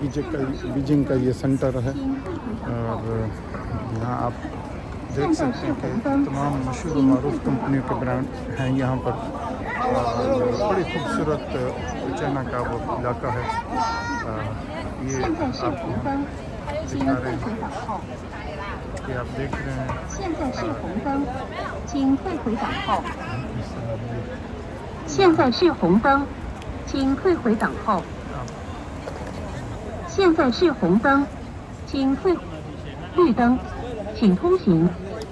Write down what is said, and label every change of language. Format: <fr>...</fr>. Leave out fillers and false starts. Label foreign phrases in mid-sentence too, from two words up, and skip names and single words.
<ur>بیجنگ کا یہ سینٹر ہے, اور یہاں آپ دیکھ سکتے ہیں کہ تمام مشہور و معروف کمپنیوں کے برانڈ ہیں یہاں پر. اور بڑی خوبصورت چائنا کا وہ علاقہ ہے. یہ آپ کو ہم دکھا رہے ہیں کہ آپ دیکھ رہے ہیں.</ur> <zh>现在是红灯，请退回等候。现在是红灯，请退回等候。现在是红灯，请退。绿灯，请通行。</zh>